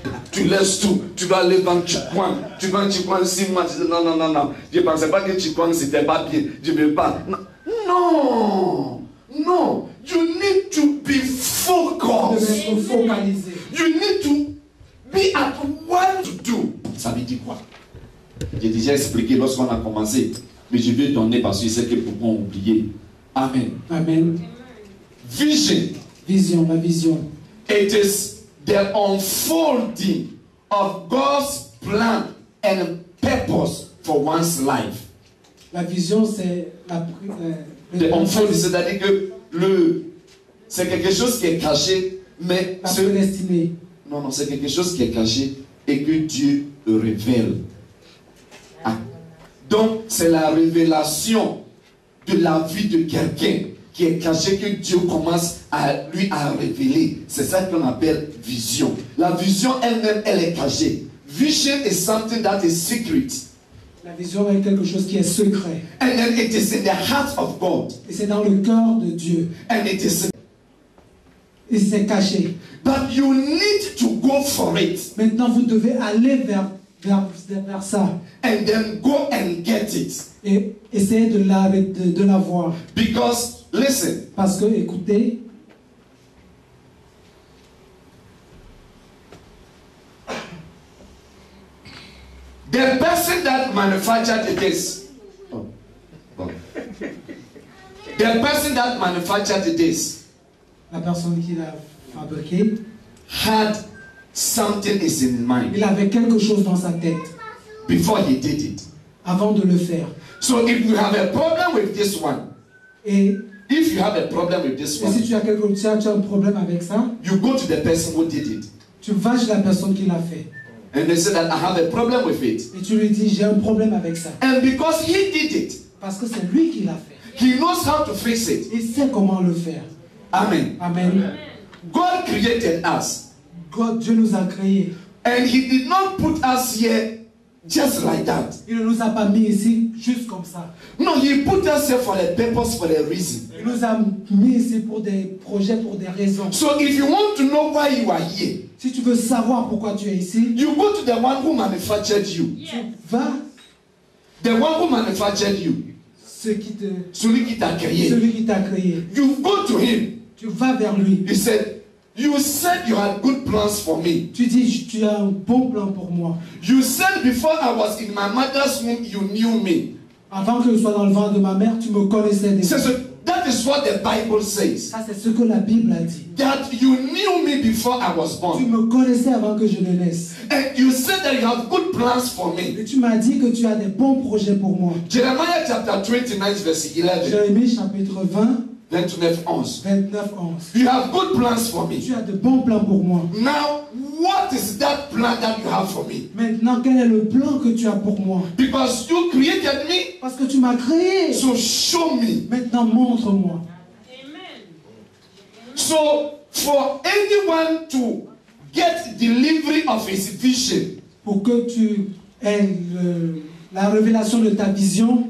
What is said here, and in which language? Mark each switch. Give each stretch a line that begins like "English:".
French: Tu laisses tout, tu vas aller dans Chikwang, tu vas en Chikwang 6 mois, tu dis non, je ne pensais pas que Chikwang c'était pas bien, je ne veux pas.
English: Non, you need to be focused.
French: Tu devais être focalisé.
English: You need to be at what to do.
French: Ça veut dire quoi? J'ai déjà expliqué lorsqu'on a commencé, mais je vais donner parce que c'est que pourquoi oublier. Amen. Amen.
English: Vision,
French: la vision.
English: It is the unfolding of God's plan and purpose for one's life.
French: La vision, c'est
English: the unfolding,
French: c'est-à-dire que c'est quelque chose qui est caché, mais non, c'est quelque chose qui est caché et que Dieu révèle. Ah. Donc, c'est la révélation de la vie de quelqu'un qui est caché que Dieu commence à révéler. C'est ça qu'on appelle vision. La vision elle-même, elle est cachée.
English: Vision is something that is secret.
French: La vision est quelque chose qui est secret.
English: And then it is in the heart of God.
French: Et c'est dans le cœur de Dieu.
English: And it is.
French: Et c'est caché.
English: But you need to go for it.
French: Maintenant, vous devez aller vers ça.
English: And then go and get it.
French: Et essayer de la voir.
English: Because, listen.
French: Parce que, écoutez,
English: the person that manufactured this, the person that manufactured this,
French: la personne qui l'a fabriqué,
English: had something is in mind.
French: Il avait quelque chose dans sa tête.
English: Before he did it.
French: Avant de le faire.
English: So if you have a problem with this one,
French: et
English: if you have a problem with this one,
French: si tu as un problème avec ça,
English: you go to the person who did it.
French: Tu vas chez la personne qui l'a fait.
English: And they say that I have a problem with it.
French: Et tu lui dis j'ai un problème avec ça.
English: And because he did it,
French: parce que c'est lui qui l'a fait.
English: He knows how to fix it.
French: Il sait comment le faire. Amen. Amen.
English: God created us.
French: Dieu nous a créés.
English: And He did not put us here just like that.
French: Il ne nous a pas mis ici juste comme ça.
English: No, He put us here for a purpose, for a reason.
French: Il nous a mis ici pour des projets, pour des raisons.
English: So if you want to know why you are here,
French: si tu veux savoir pourquoi tu es ici,
English: you go to the one who manufactured you.
French: Tu vas.
English: The one who manufactured you.
French: Celui qui t'a créé. Celui qui t'a créé.
English: You go to him.
French: Tu vas vers lui.
English: He said, you said you had good plans for me.
French: Tu dis, tu as un bon plan pour moi.
English: You said before I was in my mother's womb, you knew me.
French: Avant que je sois dans le ventre de ma mère, tu me connaissais déjà.
English: So that That is what the Bible says.
French: Ça, c'est ce que la Bible a dit.
English: That you knew me before I was
French: Tu
English: born.
French: me connaissais avant que je ne naisse.
English: And you said that you have good plans for me.
French: Et tu m'as dit que tu as des bons projets pour moi.
English: Jeremiah chapter 29 verse 11.
French: Jérémie chapitre 20, 29, 11. 29, 11.
English: You have good plans for me.
French: Tu as de bons plans pour moi.
English: Now, what is that plan that you have for me?
French: Maintenant, quel est le plan que tu as pour moi?
English: Because you created me,
French: Parce que tu m'as créé.
English: so show me.
French: Maintenant, montre-moi.
English: So, for anyone to get delivery of his vision,
French: Pour que tu aies la révélation de ta vision,